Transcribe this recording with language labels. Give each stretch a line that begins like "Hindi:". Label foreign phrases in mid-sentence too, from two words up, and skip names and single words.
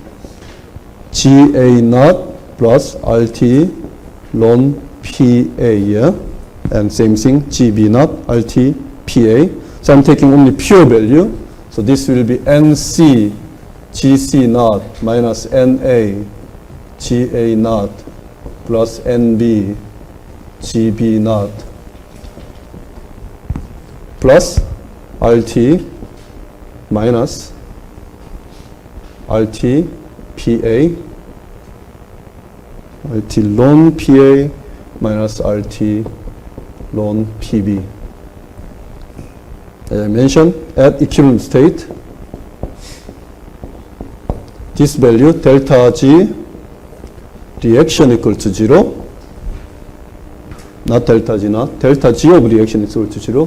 English: GA naught plus RT ln PA, yeah? And same thing, GB naught RT PA. So I'm taking only pure value. So this will be NC GC naught minus NA GA naught plus NB GB naught plus RT minus RT PA, RT ln PA minus RT ln PB. As I mentioned, at equilibrium state, this value delta G reaction equal to 0, not delta G naught, delta G of reaction is equal to 0.